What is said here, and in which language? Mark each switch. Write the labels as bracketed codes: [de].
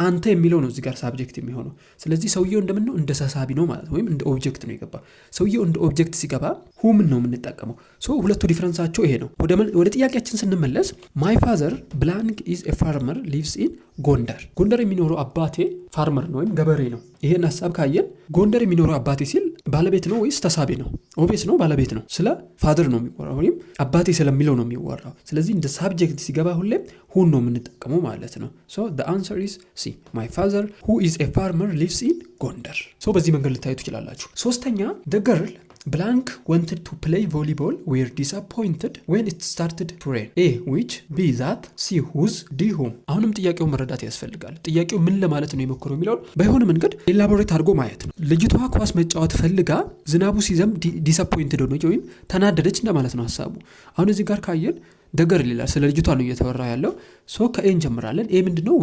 [am] አንተ የሚለው ነው እዚህ ጋር ሳብጀክት የሚሆነው። ስለዚህ ሰውዬው እንደምን ነው? እንደ ተሳቢ ነው ማለት ወይም እንደ ኦብጀክት ነው የገባ። ሰውዬው እንደ ኦብጀክት ሲገባ ሁምን ነው የምንጠቀመው። ሶ ሁለቱ ዲፈረንሳቸው ይሄ ነው። ወደ ጥያቄያችን ስንመለስ [en] my father blank is a farmer lives in [am] ጎንደር። ጎንደር የሚኖረው አባቴ ፋርመር ነው ወይም ገበሬ ነው። ይሄን ሐሳብ ካየን ጎንደር የሚኖረው አባቴ ሲል ባለቤት ነው ወይስ ተሳቢ ነው? ኦብቪየስ ነው ባለቤት ነው። ስለ ፋደር ነው የሚወራው ወይም አባቴ ስለሚለው ነው የሚወራው። ስለዚህ እንደ ሳብጀክት ሲገባ ሁሌም ሁን ነው የምንጠቀመው ማለት ነው። ሶ [en] the answer is C. My father who is a farmer lives in ጎንደር። [am] ሶ በዚህ መንገድ ልታዩ ትችላላችሁ። ሶስተኛ [en] the girl blank wanted to play volleyball were disappointed when it started to rain. A which, B that, C whose, D whom. [am] አሁንም ጥያቄው መረዳት ያስፈልጋል። ጥያቄው ምን ለማለት ነው የሞከረው የሚለው በሆነ መንገድ ኤላቦሬት አድርጎ ማየት ነው። ልጅቷ ኳስ መጫወት ፈልጋ ዝናቡ ሲዘንብ ዲስአፖይንትድ ሆነች ወይም ተናደደች እንደማለት ነው ሐሳቡ። አሁን እዚህ ጋር ካየን ደገር ይላል። ስለ ልጅቷ ነው እየተወራ ያለው። ሶ ከኤ እንጀምራለን። ኤ ምንድነው?